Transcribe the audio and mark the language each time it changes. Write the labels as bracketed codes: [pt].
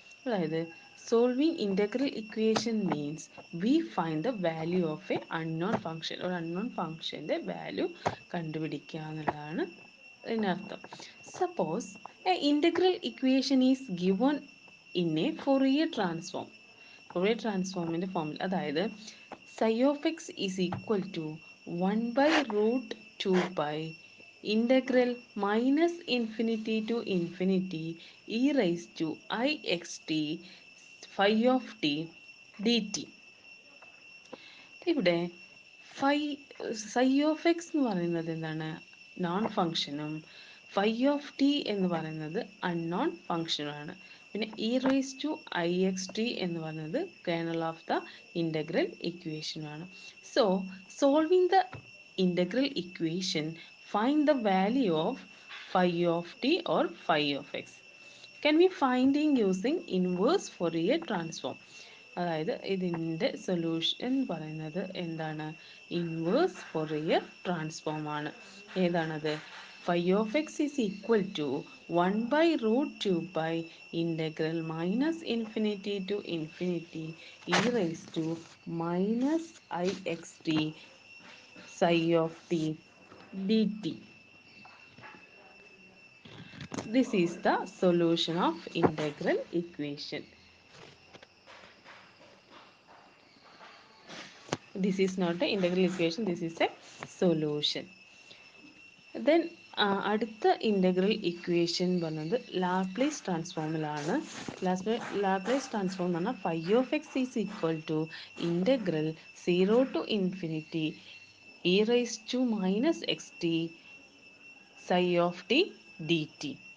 [en] അതായത് solving integral equation means we find the value of a unknown function. [ml] ഒരു unknown ഫംഗ്ഷൻ്റെ value കണ്ടുപിടിക്കുക എന്നുള്ളതാണ് ഇതിനർത്ഥം. [en] Suppose a integral equation is given in a Fourier transform. Fourier ട്രാൻസ്ഫോമിൻ്റെ ഫോമിൽ, അതായത് psi of x is equal to 1 by root 2 pi integral minus infinity to infinity e raised to I x t phi of t dt. [ml] ഇവിടെ phi psi of X എന്ന് പറയുന്നത് എന്താണ്? Non ഫങ്ഷനും phi of T എന്ന് പറയുന്നത് unknown ഫങ്ഷനുമാണ്. പിന്നെ E raise to I X T എന്ന് പറയുന്നത് kernel of the integral ഇക്വേഷനാണ്. [en] So solving the integral equation, find the value of phi of t or phi of x can be finding using inverse Fourier transform. [ml] അതായത് ഇതിൻ്റെ solution എന്ന് പറയുന്നത് എന്താണ്? Inverse Fourier transform ആണ്. ഏതാണത്? [en] Phi of x is equal to 1 by root 2 pi integral minus infinity to infinity e raise to minus i x t psi of t d t. This is the solution of integral equation. This is not an integral equation, this is a solution. [ml] Then അടുത്ത integral equation പറയുന്നത് Laplace ട്രാൻസ്ഫോമിലാണ്. [en] Laplace transform എന്ന് പറഞ്ഞാൽ phi of x is equal to integral 0 to infinity e raise to minus x t psi of t d t.